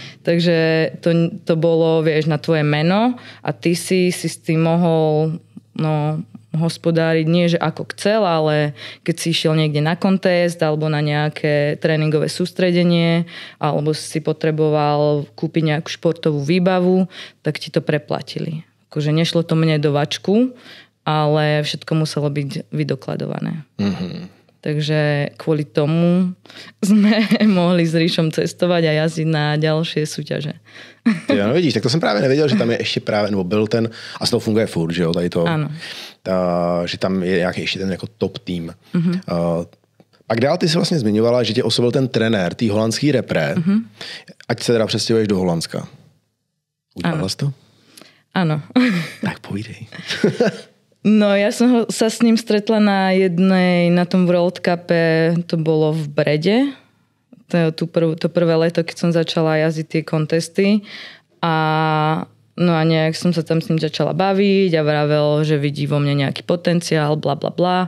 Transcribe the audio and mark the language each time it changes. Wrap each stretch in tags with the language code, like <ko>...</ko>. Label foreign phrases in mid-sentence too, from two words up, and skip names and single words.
<sk>Takže to bolo, vieš, na tvoje meno a ty si s tým mohol hospodáriť nie, že ako chcel, ale keď si išiel niekde na kontest alebo na nejaké tréningové sústredenie alebo si potreboval kúpiť nejakú športovú výbavu, tak ti to preplatili. Akože nešlo to mne do vačku, ale všetko muselo byť vydokladované. Takže kvôli tomu sme mohli s Ríšom cestovať a jazdiť na ďalšie súťaže.</sk> <cs>No vidíš, tak to jsem právě nevěděl, že tam je ještě právě, nebo byl ten, a to funguje furt, že jo, tady to, že tam je nějaký ještě ten jako top tým. Pak dál ty si vlastně zmiňovala, že tě oslovil ten trenér, tý holandský repre, ať se teda přestěhuješ do Holandska. Udělala jsi to?</cs> <sk>Áno.</sk> <cs>Tak povídej.</cs> <sk>No ja som sa s ním stretla na tom World Cupe, to bolo v Brede. To prvé leto, keď som začala jazdiť tie kontesty. A nejak som sa tam s ním začala baviť a vravel, že vidí vo mne nejaký potenciál, bla bla bla.</sk>